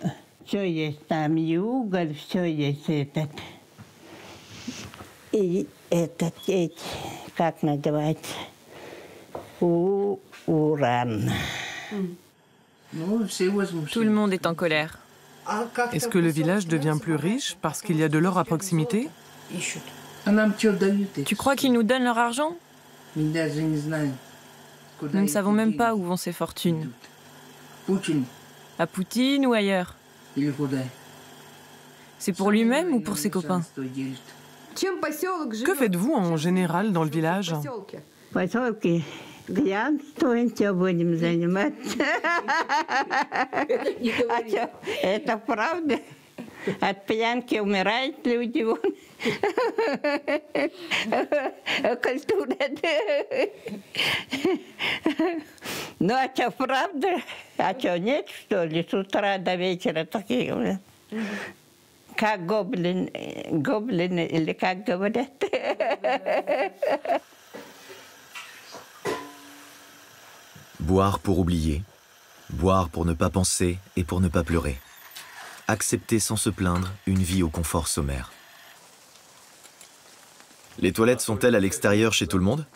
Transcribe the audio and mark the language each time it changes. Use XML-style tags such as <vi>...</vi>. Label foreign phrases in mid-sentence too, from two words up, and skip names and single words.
<ru>Все есть там, и уголь, все есть этот. И этот, как называется, уран.</ru> <fr>Tout le monde est en colère. Est-ce que le village devient plus riche parce qu'il y a de l'or à proximité? Tu crois qu'ils nous donnent leur argent? Nous ne savons même pas où vont ces fortunes. À Poutine ou ailleurs? C'est pour lui-même ou pour ses copains? Que faites-vous en général dans le village?</fr> <ru>Глянцем будем заниматься. А что, это правда? От пьянки умирают люди. Культура. Ну, а что, правда? А что, нет, что ли? С утра до вечера такие, как гоблины или как говорят.</ru> <fr>Boire pour oublier, boire pour ne pas penser et pour ne pas pleurer. Accepter sans se plaindre une vie au confort sommaire. Les toilettes sont-elles à l'extérieur chez tout le monde?</fr>